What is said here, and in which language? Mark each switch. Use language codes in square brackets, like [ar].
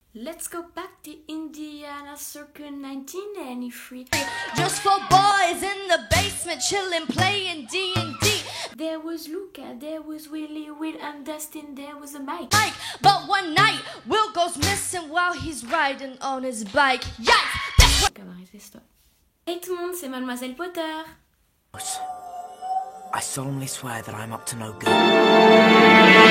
[en] Let's go back to Indiana circa 1993. Just for boys in the basement chilling, playing D&D. There was Luca, there was Willie, Will and Dustin, there was a Mike. But one night, Will goes missing while he's riding on his bike. Yikes! [fr] Camarade, stop. Hey tout le monde, c'est Mademoiselle Potter. [en] I solemnly swear that I'm up to no good.